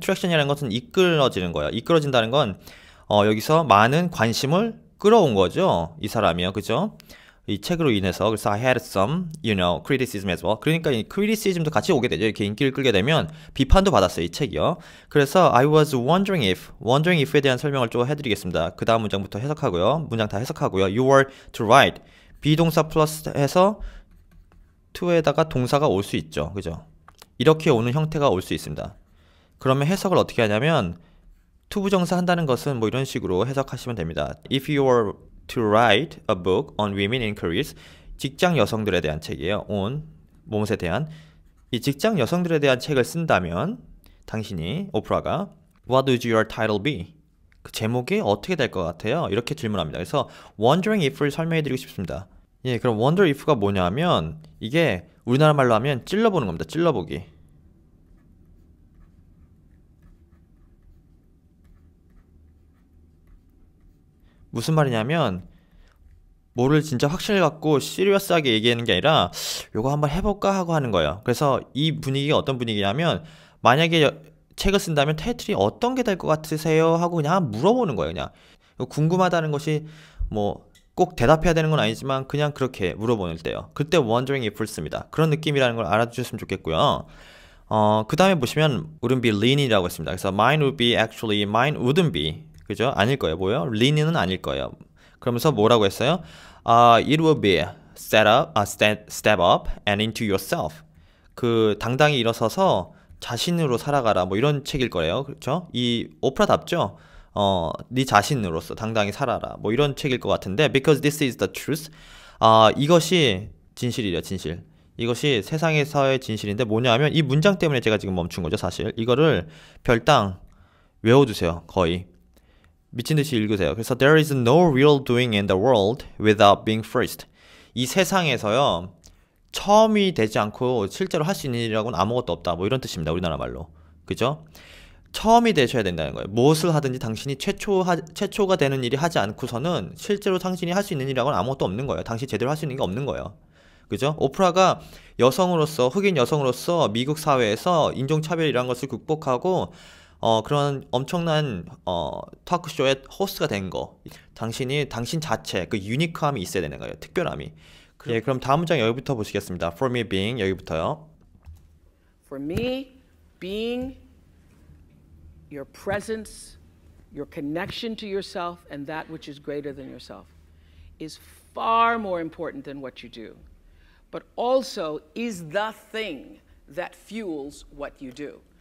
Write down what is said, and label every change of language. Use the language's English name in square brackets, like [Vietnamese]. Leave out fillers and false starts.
[Korean] traction이라는 것은 이끌어지는 거예요. 이끌어진다는 건 여기서 많은 관심을 끌어온 거죠. 이 사람이요. 그죠? 이 책으로 인해서. 그래서 [English] I had some, criticism as well. [Korean] 그러니까 이 criticism도 같이 오게 되죠. 이렇게 인기를 끌게 되면 비판도 받았어요. 이 책이요. 그래서 [English] I was wondering if [Korean] 에 대한 설명을 좀 해드리겠습니다. 그 다음 문장부터 해석하고요. 문장 다 해석하고요. [English] You were to write. [Korean] 비동사 플러스 해서 to에다가 동사가 올 수 있죠. 그죠? 이렇게 오는 형태가 올 수 있습니다. 그러면 해석을 어떻게 하냐면 투부정사 한다는 것은 뭐 이런 식으로 해석하시면 됩니다. [English] If you were to write a book on women in careers, [Korean] 직장 여성들에 대한 책이에요. on, 무엇에 대한. 이 직장 여성들에 대한 책을 쓴다면 당신이, 오프라가 [English] What would your title be? [Korean] 그 제목이 어떻게 될 것 같아요? 이렇게 질문합니다. 그래서 [English] wondering if [Korean] 를 설명해드리고 싶습니다. 예, 그럼 wonder if가 뭐냐면 이게 우리나라 말로 하면 찔러보는 겁니다. 찔러보기. 무슨 말이냐면 뭐를 진짜 확신을 갖고 시리어스하게 얘기하는 게 아니라 요거 한번 해볼까 하고 하는 거예요. 그래서 이 분위기가 어떤 분위기냐면 만약에 책을 쓴다면 타이틀이 어떤 게 될 것 같으세요? 하고 그냥 물어보는 거예요. 그냥 궁금하다는 것이 뭐 꼭 대답해야 되는 건 아니지만 그냥 그렇게 물어보는 때요. 그때 [English] wondering if [Korean] 를 씁니다. 그런 느낌이라는 걸 알아주셨으면 좋겠고요. 그 다음에 보시면 [English] wouldn't be lean [Korean] 이라고 했습니다. [English] 그래서 mine would be actually, mine wouldn't be. [Korean] 그죠? 아닐 거예요. 뭐예요? lean은 아닐 거예요. 그러면서 뭐라고 했어요? [English] It would be step up and into yourself. [Korean] 그 당당히 일어서서 자신으로 살아가라. 뭐 이런 책일 거예요. 그렇죠? 이 오프라답죠? 네 자신으로서 당당히 살아라. 뭐 이런 책일 것 같은데 [English] because this is the truth. [Korean] 이것이 진실이래요. 진실. 이것이 세상에서의 진실인데 뭐냐면 이 문장 때문에 제가 지금 멈춘 거죠. 사실 이거를 별당 외워두세요. 거의 미친 듯이 읽으세요. 그래서 [English] there is no real doing in the world without being first. [Korean] 이 세상에서요 처음이 되지 않고 실제로 할 수 있는 일이라고는 아무것도 없다. 뭐 이런 뜻입니다. 우리나라 말로. 그죠? 처음이 되셔야 된다는 거예요. 무엇을 하든지 당신이 최초가 되는 일이 하지 않고서는 실제로 당신이 할 수 있는 일이라고는 아무것도 없는 거예요. 당신이 제대로 할 수 있는 게 없는 거예요. 그죠? 오프라가 여성으로서, 흑인 여성으로서 미국 사회에서 인종차별이라는 것을 극복하고 그런 엄청난 토크쇼의 호스트가 된 거. 당신 자체 그 유니크함이 있어야 되는 거예요. 특별함이. 예, 그럼 다음 문장 여기부터 보시겠습니다. [English] For me being [Korean] 여기부터요. [English] For me, being your presence, your connection to yourself, and that which is greater than yourself is far more important than what you do, but also is the thing that fuels what you do.